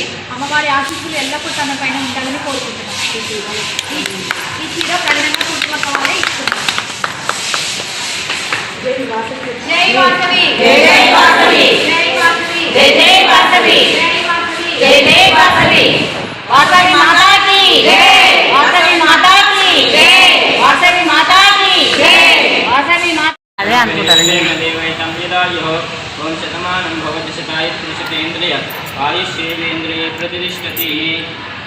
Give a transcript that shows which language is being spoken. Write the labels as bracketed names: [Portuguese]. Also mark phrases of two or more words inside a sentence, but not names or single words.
[Telugu] అమ్మవారి ఆశీస్సులు ఎల్లప్పుడూ తన పైన ఉండాలని కోరుకుంటున్నాను. ఈ చీర ప్రజలంగా కుటుంబ వాళ్ళే ఇస్తున్నారు. జై వాసవి, జై వాసవి, జై వాసవి, జై వాసవి, జై జై వాసవి, జై జై వాసవి. [Hindi] वासवी माता की जय, वासवी माता की जय, वासवी माता की जय, वासवी माता. [Telugu] అదే అనుకుంటారండి. [Sanskrit] ॐ शतमानं भवति शतायुः शतेन्द्रिय आयुष्येन्द्रिय प्रतिष्ठति.